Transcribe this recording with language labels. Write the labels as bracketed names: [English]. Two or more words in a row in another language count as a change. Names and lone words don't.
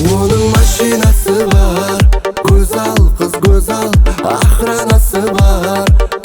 [Kazakh] Машинасы бар, [Turkish] güzel kız güzel, [Kazakh] охранасы бар.